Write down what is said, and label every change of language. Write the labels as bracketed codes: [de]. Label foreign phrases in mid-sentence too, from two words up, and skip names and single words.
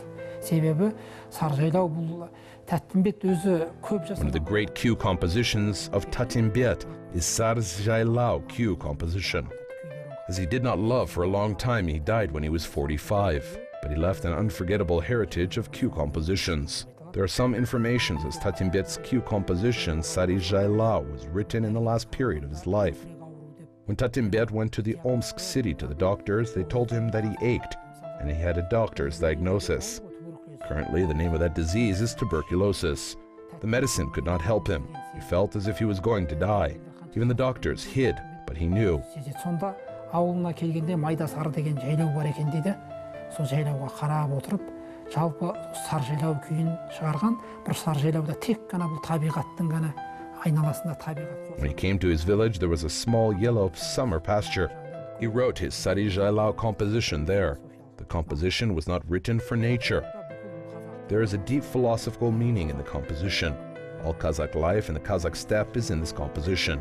[kk] Себебі Саржайлау бұл Тәттімбет өзі көп жасаған. [en] One of the great cue compositions of Tatimbet is Sarjailau cue composition. As he did not love for a long time, he died when he was 45, but he left an unforgettable heritage of cue compositions. There are some informations as Tatimbet's cue composition Sarjailau was written in the last period of his life. When Tatimbet went to the Omsk city to the doctors, they told him that he ached, and he had a doctor's diagnosis. Currently, the name of that disease is tuberculosis. The medicine could not help him. He felt as if he was going to die. Even the doctors hid, but he knew. [kk] Сонда ауылына келгенде майда сары деген жайлау бар екен дейді. Сол жайлауға қарап отырып, жалпы Саржайлау күйін шығарған. Бір Саржайлауда тек қана бұл табиғаттың ғана айналасында табиғат. [en] When he came to his village, there was a small yellow summer pasture. He wrote his Sarjailau composition there. The composition was not written for nature. There is a deep philosophical meaning in the composition. All Kazakh life in the Kazakh steppe is in this composition.